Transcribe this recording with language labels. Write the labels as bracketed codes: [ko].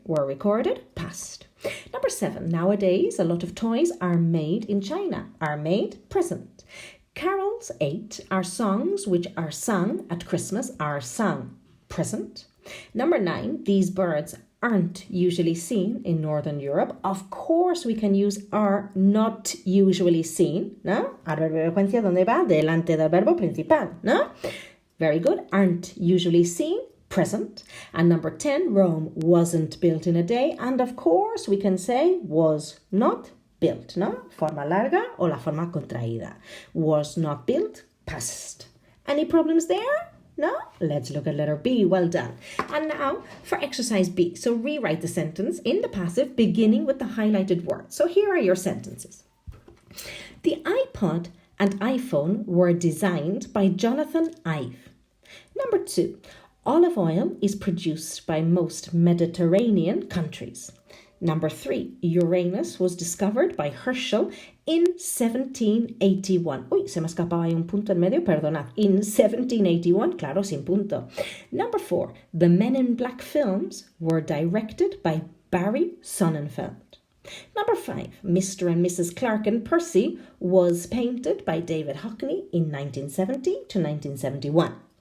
[en] Were recorded, past. Number 7, nowadays a lot of toys are made in China. Are made, present. Carols 8 are songs which are sung at Christmas. Are sung, present. Number 9, these birds aren't usually seen in Northern Europe. Of course, we can use are not usually seen, [es] ¿no? Adverbio de frecuencia, ¿dónde va? Delante del verbo principal, ¿no? [en] Very good. Aren't usually seen, present. And number 10, Rome wasn't built in a day. And of course, we can say was not built, [es] ¿no? Forma larga o la forma contraída. [en] Was not built, past. Any problems there? No? Let's look at letter B. Well done. And now for exercise B. So rewrite the sentence in the passive beginning with the highlighted word. So here are your sentences. The iPod and iPhone were designed by Jonathan Ive. Number 2. Olive oil is produced by most Mediterranean countries. Number 3, Uranus was discovered by Herschel in 1781. [es] Uy, se me escapaba ahí un punto en medio, perdonad. In 1781, claro, sin punto. [en] Number 4, the Men in Black films were directed by Barry Sonnenfeld. Number 5, Mr. and Mrs. Clark and Percy was painted by David Hockney in 1970 to 1971.